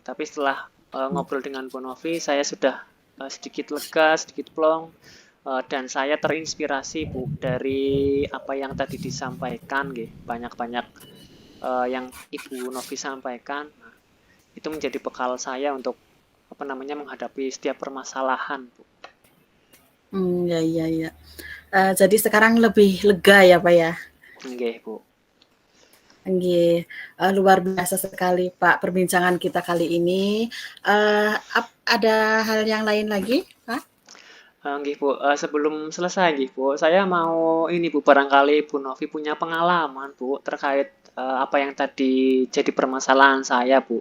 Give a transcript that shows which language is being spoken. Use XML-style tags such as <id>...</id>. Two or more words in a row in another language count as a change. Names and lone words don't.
<id>Tapi setelah ngobrol dengan Bu Novi, saya sudah sedikit lega, sedikit plong, dan saya terinspirasi, Bu, dari apa yang tadi disampaikan, gitu. Banyak-banyak yang Ibu Novi sampaikan. Nah, itu menjadi bekal saya untuk apa namanya menghadapi setiap permasalahan, Bu. Iya. Jadi sekarang lebih lega ya Pak ya? Nggih, Bu. Nggih, luar biasa sekali Pak perbincangan kita kali ini. Ada hal yang lain lagi Pak? Nggih, Bu. Sebelum selesai nggih, Bu, saya mau ini, Bu, barangkali Bu Novi punya pengalaman, Bu, terkait apa yang tadi jadi permasalahan saya, Bu.</id>